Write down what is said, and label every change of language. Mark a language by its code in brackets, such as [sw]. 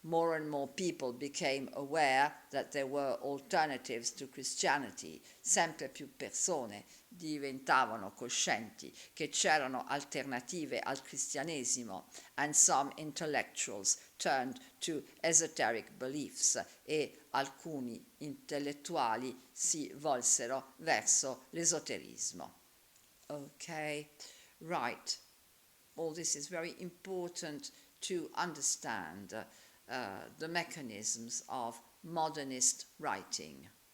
[en] More and more people became aware that there were alternatives to Christianity. [it] Sempre più persone diventavano coscienti che c'erano alternative al cristianesimo, [en] and some intellectuals turned to esoteric beliefs, [it] e alcuni intellettuali si volsero verso l'esoterismo. [en] Okay, right. All this is very important to understand the mechanisms of modernist writing.